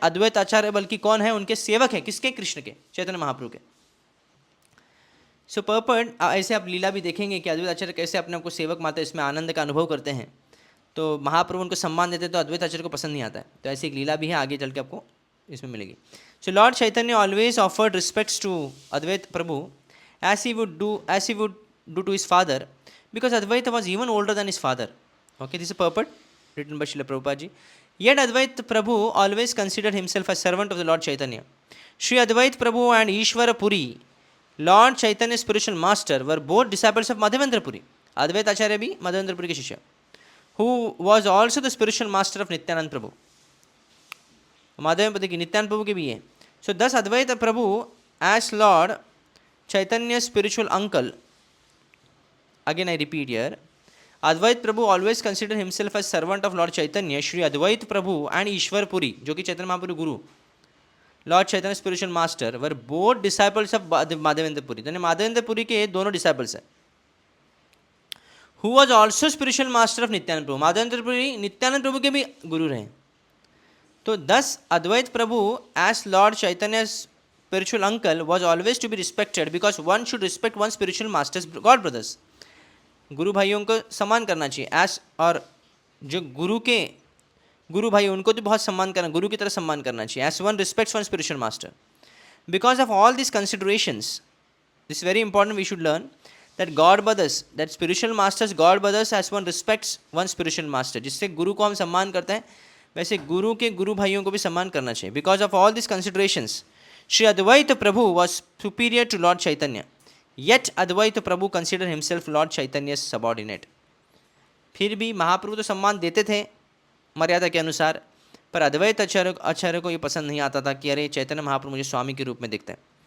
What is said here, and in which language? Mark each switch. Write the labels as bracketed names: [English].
[Hindi] अद्वैत आचार्य बल्कि कौन है, उनके सेवक हैं, किसके, कृष्ण के, चैतन्य महाप्रभु के। सो पर्पट ऐसे आप लीला भी देखेंगे कि अद्वैत आचार्य कैसे अपने आपको सेवक मानते हैं, इसमें आनंद का अनुभव करते हैं। तो महाप्रभु उनको सम्मान देते हैं, तो अद्वैत आचार्य को पसंद नहीं आता है। तो ऐसी एक लीला भी है, आगे चल के आपको इसमें मिलेगी। सो Lord Chaitanya always offered respects to Advaita Prabhu [English] as he would do to his father, because Advaita was even older than his father. Okay, this is a purport written by Srila Prabhupada ji. Yet Advaita Prabhu always considered himself as servant of the Lord Chaitanya. Sri Advaita Prabhu and Ishvara Puri, Lord Chaitanya's spiritual master, were both disciples of Madhavendra Puri. [Hindi] Advaita Acharya bhi Madhavendra Puri ke shishya, [English] who was also the spiritual master of Nityanand Prabhu. [Hindi] Madhavendra Puri ki Nityanand Prabhu ke bhi hai. [English] So thus Advaita Prabhu as Lord Chaitanya's spiritual uncle, again I repeat here, Advait Prabhu always considered himself as servant of Lord Chaitanya, Shri Advait Prabhu and Ishwar Puri, [Hindi] जो कि चैतन्य महाप्रभु गुरु, [English] Lord Chaitanya's spiritual master, were both disciples of Madhavendra Puri. [Hindi] तो माधवेंद्र पुरी के दोनों disciples हैं. [English] Who was also spiritual master of Nityananda Prabhu. [Hindi] माधवेंद्र पुरी नित्यानंद प्रभु के भी गुरु रहे. [English] तो thus Advait Prabhu as Lord Chaitanya's spiritual uncle was always to be respected, because one should respect one's spiritual masters, God brothers. [Hindi] गुरु भाइयों को सम्मान करना चाहिए एस, और जो गुरु भाई उनको तो बहुत सम्मान करना, गुरु की तरह सम्मान करना चाहिए, [English] As one respects one spiritual master. Because of all this considerations, this very important, we should learn that God brothers, that spiritual masters, God brothers as one respects one spiritual master. [Hindi] जिससे गुरु को हम सम्मान करते हैं, वैसे गुरु के गुरु भाइयों को भी सम्मान करना चाहिए. [English] Because of all this considerations, Shri Advaita Prabhu was superior to Lord Chaitanya. Yet Advaita Prabhu considered himself Lord Chaitanya's subordinate. [Hindi] फिर भी महाप्रभु तो सम्मान देते थे मर्यादा के अनुसार, पर अद्वैत आचार्य को ये पसंद नहीं आता था कि अरे चैतन्य महाप्रभु मुझे स्वामी के रूप में दिखते हैं.